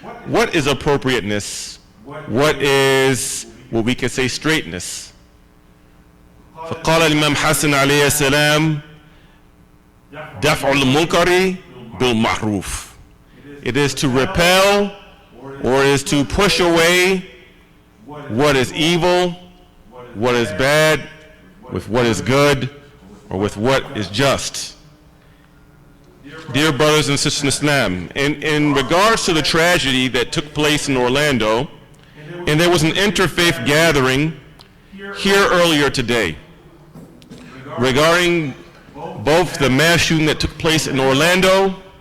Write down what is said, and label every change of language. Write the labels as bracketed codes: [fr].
[en] What is appropriateness? What is what we could say straightness? [ar] فقال الإمام حسن عليه السلام دفع المنكر بالمعروف. [en] It is to repel or is to push away what is evil, what is bad, with what is good, or with what is just. Dear brothers and sisters in Islam, in regards to the tragedy that took place in Orlando, and there was an interfaith gathering here earlier today regarding both the mass shooting that took place in Orlando,